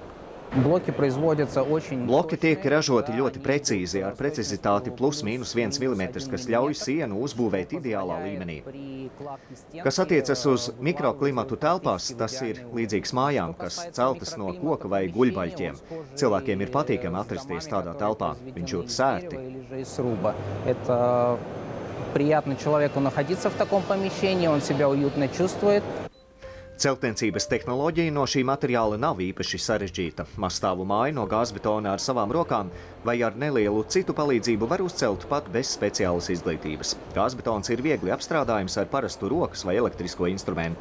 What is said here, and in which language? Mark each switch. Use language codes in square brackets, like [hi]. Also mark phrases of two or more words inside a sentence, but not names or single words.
[lv] Bloki tiek ražoti ļoti precīzi, ar precizitāti +–1 mm, kas ļauj sienu uzbūvēt ideālā līmenī. Kas attiecas uz mikroklimatu telpās, tas ir līdzīgs mājām, kas celtas no koka vai guļbaļķiem. Cilvēkiem ir patīkami atrasties tādā telpā, viņš jūtas ērti. [ru] Приятно человеку находиться в таком помещении, он себя уютно чувствует. [lv] Celtniecības tehnoloģija no šī materiāla nav īpaši sarežģīta. Mazstāvu māju no gāzbetona ar savām rokām vai ar nelielu citu palīdzību var uzcelt pat bez speciālas izglītības. Gāzbetons ir viegli apstrādājams ar parastu rokas vai elektrisko instrumentu.